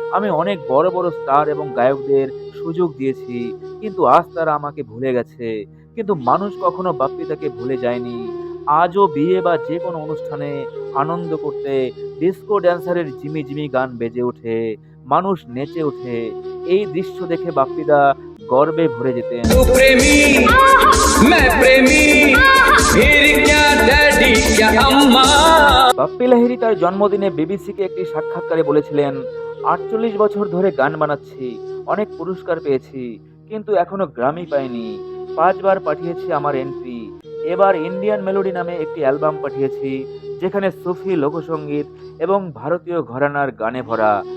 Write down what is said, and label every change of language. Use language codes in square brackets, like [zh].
[bn] আমি অনেক বড় বড় স্টার এবং গায়কদের সুযোগ দিয়েছি, কিন্তু আজ তারা আমাকে ভুলে গেছে। কিন্তু মানুষ কখনো বাপ্পিদাকে ভুলে যায়নি। আজও বিয়ে বা যে কোনো অনুষ্ঠানে আনন্দ করতে ডিস্কো ড্যান্সারের জিমি জিমি গান বেজে ওঠে, মানুষ নেচে ওঠে। এই দৃশ্য দেখে বাপ্পিদা গর্বে ভরে যেতেন। [hi] तू प्रेमी मैं प्रेमी फिर क्या डैडी क्या अम्मा। [bn] বাপ্পি লাহিড়ী তার জন্মদিনে বিবিসিকে একটি সাক্ষাৎকারে বলেছিলেন, 48 বছর ধরে গান বানাচ্ছি, অনেক পুরস্কার পেয়েছি, কিন্তু এখনো গ্রামি পাইনি। 5 বার পাঠিয়েছি আমার এন্ট্রি। এবার ইন্ডিয়ান মেলোডি নামে একটি অ্যালবাম পাঠিয়েছি, যেখানে সুফি লোকসঙ্গীত এবং ভারতীয় ঘরানার গানে ভরা।